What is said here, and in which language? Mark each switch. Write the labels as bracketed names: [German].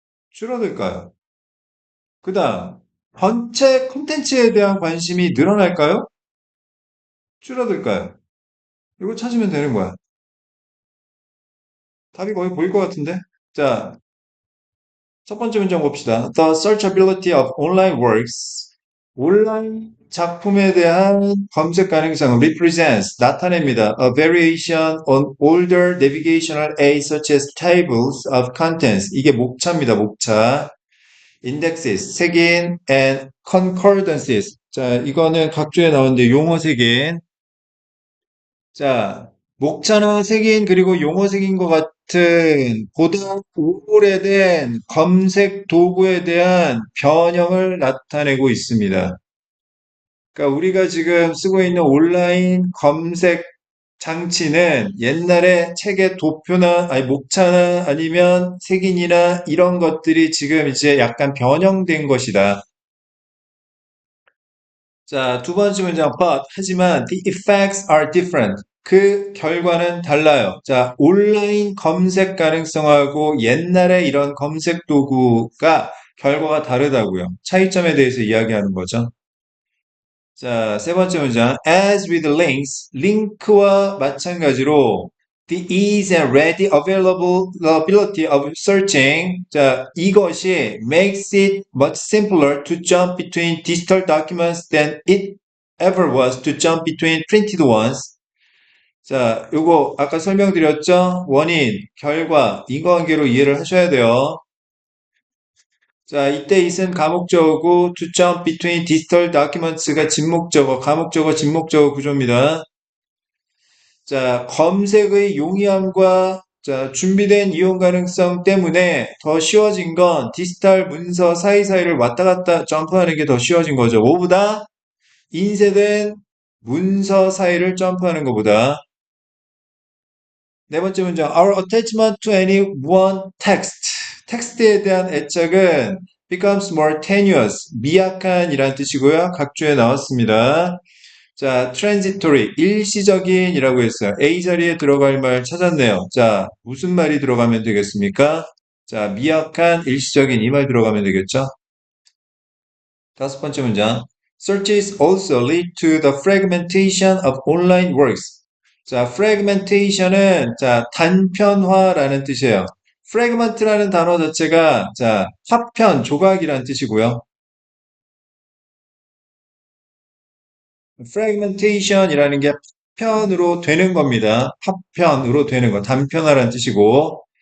[Korean] 줄어들까요? 그 다음, 전체 콘텐츠에 대한 관심이 늘어날까요? 줄어들까요? 이거 찾으면 되는 거야. 답이 거의 보일 것 같은데? 자, 첫 번째 문장 봅시다. [English] The searchability of online works. [Korean] 온라인 작품에 대한 검색 가능성은 [English] represents, [Korean] 나타냅니다. [English] A variation on older navigational aids such as tables of contents. [Korean] 이게 목차입니다, 목차. Indexes, 색인, and concordances. 자, 이거는 각주에 나오는데 용어 색인. 자, 목차는 색인 그리고 용어 색인 것 같은 보다 오래된 검색 도구에 대한 변형을 나타내고 있습니다. 그러니까 우리가 지금 쓰고 있는 온라인 검색 장치는 옛날에 책의 도표나 아니 목차나 아니면 색인이나 이런 것들이 지금 이제 약간 변형된 것이다. 자, 두 번째 문장, but, 하지만, [English] the effects are different. [Korean] 그 결과는 달라요. 자, 온라인 검색 가능성하고 옛날에 이런 검색 도구가 결과가 다르다고요. 차이점에 대해서 이야기하는 거죠. 자, 세 번째 문장, [English] as with links, [Korean] 링크와 마찬가지로 [English] the ease and ready availability of searching. [Korean] 자, 이것이 [English] makes it much simpler to jump between digital documents than it ever was to jump between printed ones. [Korean] 자, 요거 아까 설명드렸죠? 원인, 결과, 인과관계로 이해를 하셔야 돼요. 자, 이때 it은 가목적어고 [English] to jump between digital documents [Korean] 가 진목적어, 가목적어, 진목적어 구조입니다. 자, 검색의 용이함과 자, 준비된 이용 가능성 때문에 더 쉬워진 건 디지털 문서 사이사이를 왔다 갔다 점프하는 게 더 쉬워진 거죠. 뭐보다 인쇄된 문서 사이를 점프하는 것보다. 네 번째 문장. [English] Our attachment to any one text. [Korean] 텍스트에 대한 애착은 [English] becomes more tenuous. [Korean] 미약한이란 뜻이고요. 각주에 나왔습니다. 자, transitory, 일시적인이라고 했어요. A 자리에 들어갈 말 찾았네요. 자, 무슨 말이 들어가면 되겠습니까? 자, 미약한, 일시적인 이 말 들어가면 되겠죠? 다섯 번째 문장. [English] Searches also lead to the fragmentation of online works. [Korean] 자, fragmentation은 자, 단편화라는 뜻이에요. fragment라는 단어 자체가 자, 파편, 조각이라는 뜻이고요. fragmentation이라는 게 파편으로 되는 겁니다. 파편으로 되는 거, 단편화라는 뜻이고.